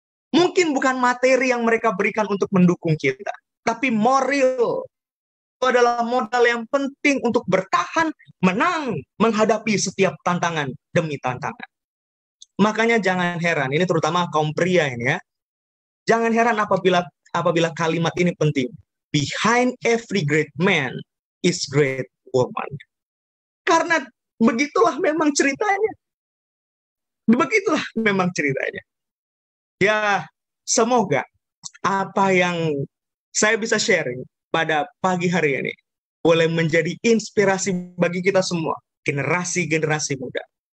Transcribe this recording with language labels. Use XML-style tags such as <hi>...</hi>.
<id>Mungkin bukan materi yang mereka berikan untuk mendukung kita, tapi moral. Itu adalah modal yang penting untuk bertahan, menang, menghadapi setiap tantangan demi tantangan. Makanya jangan heran, ini terutama kaum pria ini ya. Jangan heran apabila kalimat ini penting.</id> <en>Behind every great man is great woman.</en> <id>Karena begitulah memang ceritanya. Begitulah memang ceritanya. Ya, semoga apa yang saya bisa sharing pada pagi hari ini boleh menjadi inspirasi bagi kita semua, generasi-generasi muda.</id>